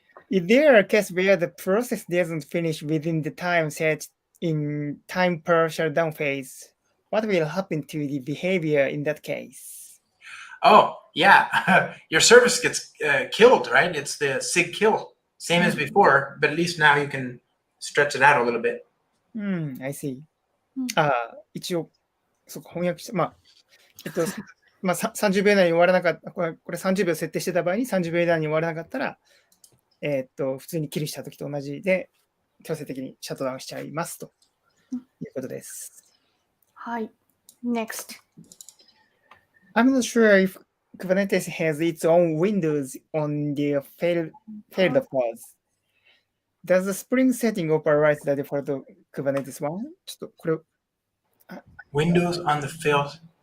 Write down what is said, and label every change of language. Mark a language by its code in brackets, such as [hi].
[en] Is there a case where the process doesn't finish within the time set in time per shutdown phase? What will happen to the behavior in that case? Oh, yeah. Your service gets killed, right? It's the sig kill. Same as before, but at least now you can stretch it out a little bit. I see. [ja] 一応、そうか、翻訳して、30秒以内に終わらなかった、これ30秒設定してた場合に30秒以内に終わらなかったら、普通にキルしたときと同じで、強制的にシャットダウンしちゃいますということです。はい。 [en] Next. I'm not sure if Kubernetes has its own windows on the failed pods. Does the Spring setting override the default Kubernetes one? [ja] ちょっとこれ [en] Windows on the failed.